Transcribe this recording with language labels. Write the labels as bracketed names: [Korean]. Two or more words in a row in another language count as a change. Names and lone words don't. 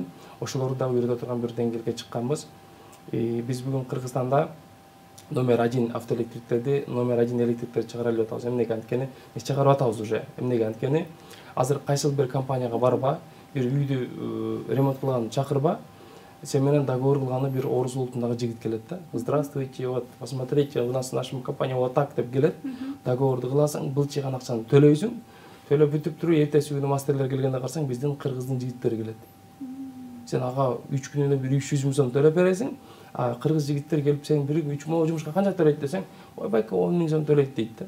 [Kyrgyz] Ошолорду дагы үйрөтө турган бир деңгээлге чыкканбыз. Биз бүгүн Кыргызстанда номер 1 автоэлектриктерди, номер 1 электриктерди чыгара алып атабыз. Эмнеге анткени биз чыгарып атабыз уже. Эмнеге анткени азыр кайсыл бир компанияга барба, бир үйдү ремонт кылган чакырба, сен менен договор кылганы бир орус улутундагы жигит келет да. [Russian] Здравствуйте, вот посмотрите, у нас наша компания вот так [Kyrgyz] деп келет. Договорду кыласың, былчыган акчаны төлөйсүң. Төлөп бүтүп туруп, эртеси күнү мастерлер келгенде карасаң, биздин кыргыздын жигиттери келет. Сен ага 3 күнүнө бир 300 000 сом төлөп бересиң, кыргыз жигиттер келип сен бир 3 моо жумушка канча төлөйт десең, ой байка 10 000 сом төлөйт дейт да.